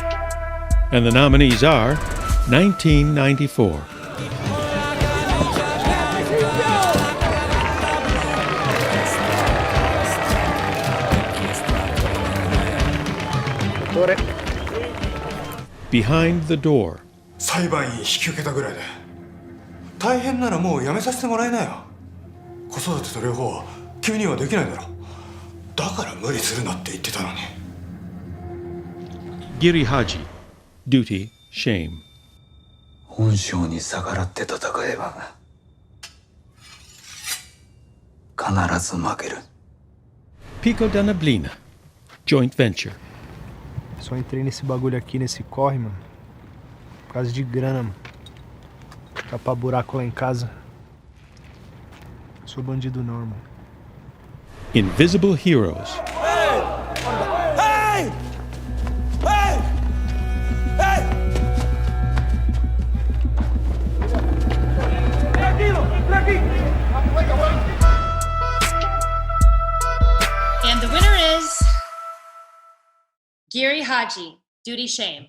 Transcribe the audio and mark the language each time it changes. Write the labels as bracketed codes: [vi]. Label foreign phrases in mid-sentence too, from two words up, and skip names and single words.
[en] And the nominees are 1994. Behind the Door. [ja] 裁判員引き受けたぐらいで大変ならもうやめさせてもらえなよ。子育てと両方君にはできないだろ。だから無理するなって言ってたのに。 [en] Giri Haji, Duty, Shame. [ja] 本性に逆らって戦えば必ず負ける。 [en] Pico da Neblina, Joint Venture. [pt] Só entrei nesse bagulho aqui, nesse corre, mano, por causa de grana, mano. Tapar buraco lá em casa. Não sou bandido não, irmão. [en] Invisible Heroes. Hey! Hey! Hey! And the winner is Giri Haji, Duty, Shame.